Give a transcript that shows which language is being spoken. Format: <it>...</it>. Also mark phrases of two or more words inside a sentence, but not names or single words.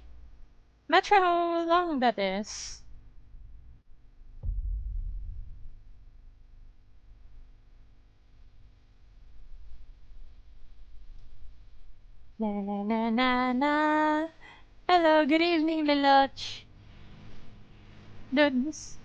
<en>Not sure how long that is. Na na na na na. Hello, good evening, Liloch. Dudes.</en>